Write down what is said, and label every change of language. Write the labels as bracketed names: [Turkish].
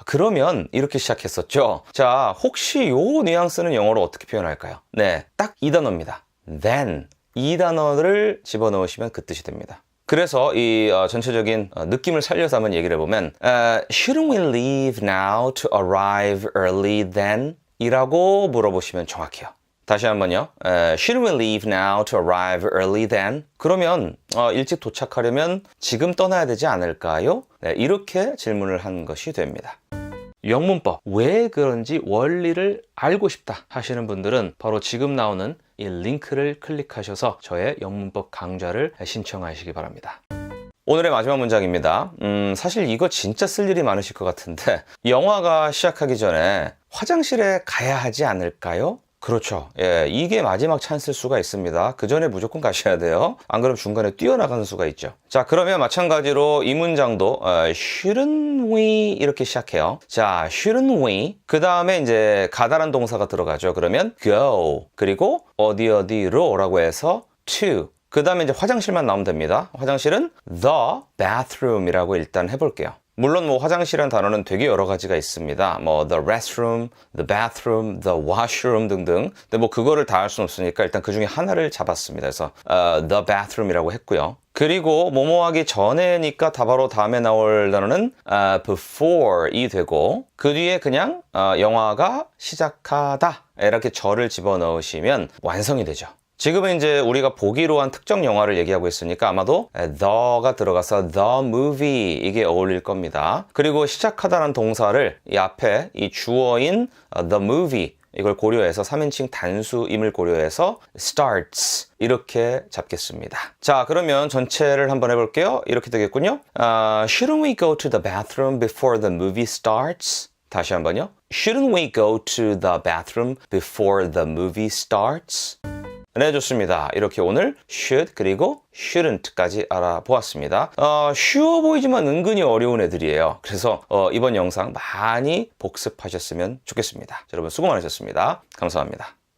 [Korean] 그러면 이렇게 시작했었죠. 자, 혹시 요 뉘앙스는 영어로 어떻게 표현할까요? 네, 딱 이 단어입니다. Then. 이 단어를 집어넣으시면 그 뜻이 됩니다. 그래서 이 전체적인 느낌을 살려서 한번 얘기를 해보면 [English] Shouldn't we leave now to arrive early then? [Korean] 이라고 물어보시면 정확해요. 다시 한번요. [English] Shouldn't we leave now to arrive early then? [Korean] 그러면 일찍 도착하려면 지금 떠나야 되지 않을까요? 네, 이렇게 질문을 한 것이 됩니다. 영문법, 왜 그런지 원리를 알고 싶다 하시는 분들은 바로 지금 나오는 이 링크를 클릭하셔서 저의 영문법 강좌를 신청하시기 바랍니다. 오늘의 마지막 문장입니다. 사실 이거 진짜 쓸 일이 많으실 것 같은데 영화가 시작하기 전에 화장실에 가야 하지 않을까요? 그렇죠. 예, 이게 마지막 찬스일 수가 있습니다. 그 전에 무조건 가셔야 돼요. 안 그러면 중간에 뛰어나가는 수가 있죠. 자, 그러면 마찬가지로 이 문장도 [English] shouldn't we [Korean] 이렇게 시작해요. 자, [English] shouldn't we [Korean] 그 다음에 이제 가다란 동사가 들어가죠. 그러면 go 그리고 어디로 라고 해서 to 그 다음에 이제 화장실만 나오면 됩니다. 화장실은 [English] the bathroom [Korean] 이라고 일단 해볼게요. 물론 뭐 화장실이라는 단어는 되게 여러 가지가 있습니다. 뭐 [English] the restroom, the bathroom, the washroom [Korean] 등등. 근데 뭐 그거를 다 할 수는 없으니까 일단 그 중에 하나를 잡았습니다. 그래서 [English] the bathroom [Korean] 이라고 했고요. 그리고 뭐뭐 하기 전에니까 바로 다음에 나올 단어는 before이 되고 그 뒤에 그냥 영화가 시작하다 이렇게 절을 집어넣으시면 완성이 되죠. 지금은 이제 우리가 보기로 한 특정 영화를 얘기하고 있으니까 아마도 the가 들어가서 [English] the movie [Korean] 이게 어울릴 겁니다. 그리고 시작하다라는 동사를 이 앞에 이 주어인 [English] the movie [Korean] 이걸 고려해서 3인칭 단수임을 고려해서 starts 이렇게 잡겠습니다. 자, 그러면 전체를 한번 해볼게요. 이렇게 되겠군요. [English] Shouldn't we go to the bathroom before the movie starts? [Korean] 다시 한번요. [English] Shouldn't we go to the bathroom before the movie starts? [Korean] 네, 좋습니다. 이렇게 오늘 should 그리고 shouldn't까지 알아보았습니다. 쉬워 보이지만 은근히 어려운 애들이에요. 그래서 이번 영상 많이 복습하셨으면 좋겠습니다. 여러분 수고 많으셨습니다. 감사합니다.